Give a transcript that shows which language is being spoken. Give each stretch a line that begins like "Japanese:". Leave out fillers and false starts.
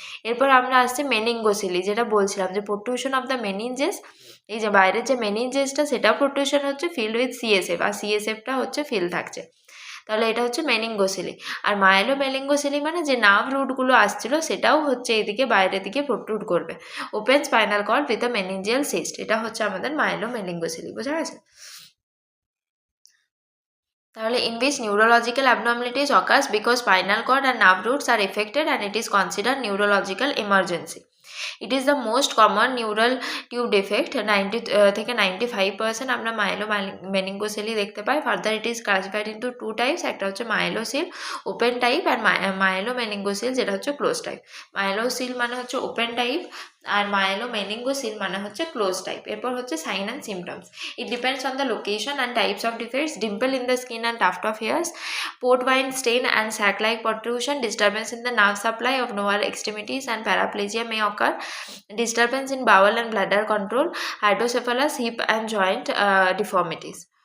Bangla: এরপর আমরা আসছি মেনিঙ্গোসিলি, যেটা বলছিলাম যে
English: protrusion of the meninges,
Bangla: এই যে বাইরের যে মেনিনজেসটা সেটাও প্রোট্রুশন হচ্ছে ফিল্ড উইথ সিএসএফ, আর সিএসএফটা হচ্ছে ফিল থাকছে, তাহলে এটা হচ্ছে মেনিঙ্গোসিলি। আর মাইলো মেনিঙ্গোসিলি মানে যে নার্ভ রুটগুলো আসছিল সেটাও হচ্ছে এদিকে বাইরের দিকে প্রোট্রুড করবে।
English: open spinal cord with a meningeal cyst,
Bangla: এটা হচ্ছে আমাদের মাইলো মেনিঙ্গোসিলি। বোঝা গেছে?
English: তাহলে in which neurological abnormalities occurs because spinal cord and nerve roots are affected and it is considered neurological emergency. It is the most common neural tube defect,
Bangla: 90 থেকে 95% আমরা মাইলো মেনিঙ্গোসিলি দেখতে পাই।
English: further it is classified into 2 types,
Bangla: একটা হচ্ছে মাইলোসিল open type আর মাইলো মেনিঙ্গোসিল যেটা হচ্ছে close type. মাইলোসিল মানে হচ্ছে open type আর মাইলো মেনিঙ্গোসিল মানে হচ্ছে ক্লোজ টাইপ। এরপর হচ্ছে
English: Sign and symptoms. It depends on the location and types of defects. Dimple in the skin and tuft of hairs, port wine stain and sac-like protrusion, disturbance in the nerve supply of lower extremities and paraplegia may occur, disturbance in bowel and bladder control, hydrocephalus, hip and joint deformities.